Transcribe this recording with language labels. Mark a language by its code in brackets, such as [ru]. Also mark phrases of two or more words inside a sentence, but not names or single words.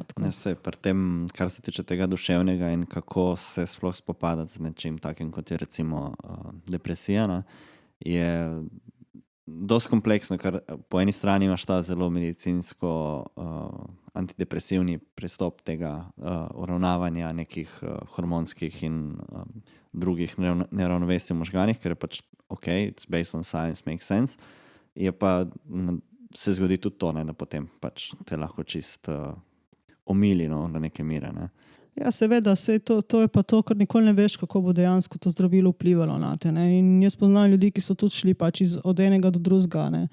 [sl] ne, sej, pri tem, kar se tiče tega duševnega in kako se sploh spopadati z nečim takim, kot je recimo depresija, ne, je dosti kompleksno, ker po eni strani imaš ta zelo medicinsko antidepresivni pristop tega uravnavanja nekih hormonskih in drugih neravnovesij v možganih, ker je pač ok, [en] it's based on science, makes sense, [sl] je pa se zgodi tudi to, ne, da potem pač te lahko čist omili, no, do neke mere, ne. Ja, seveda, to je pa to, ker nikoli ne veš, kako bo dejansko to zdravilo vplivalo na te, ne. In jaz poznam ljudi, ki so tudi šli pač od enega do drugega, ne.